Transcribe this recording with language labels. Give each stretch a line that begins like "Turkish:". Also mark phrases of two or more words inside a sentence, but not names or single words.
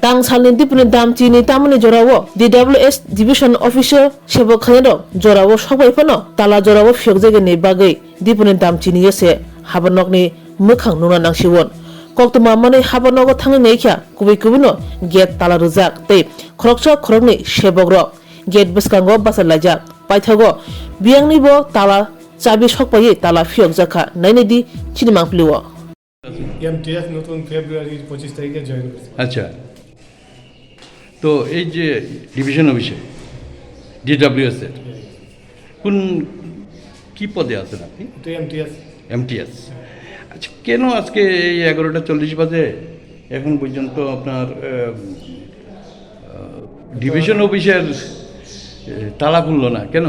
Kok Borok: Tang Salni Diponi Damchini Tamuni Jorawo
English: DWS Division Officer
Kok Borok: Sebog Khanero Jorawo Sokpaipono Tala Jorawo Fiokjegeni Bagai Diponi Damchini Yese Habanok ni Mukhang Nuna Nangsiwon Koktuma Mane Habanogo Tangi Nekya Kubi Kubino Gate Talaruzak Te Krokcha Krokni Sebogrok Gate Biskango Basalajak Paithago Biangni Bo Tala Chabi Sokpaye Tala Fiok Jaka Nainedi Chinimangpliwo
Bangla: MTS নতুন ফেব্রুয়ারির 25 তারিখে জয়েন করেছি। আচ্ছা, তো এই যে ডিভিশন অফিসে ডিডব্লিউএস এর কোন কি পদে আছেন আপনি? তো এমটিএস। এমটিএস। আচ্ছা, কেন আজকে এই 11:40 বাজে এখন পর্যন্ত আপনার ডিভিশন অফিসের তালা খুললো না কেন?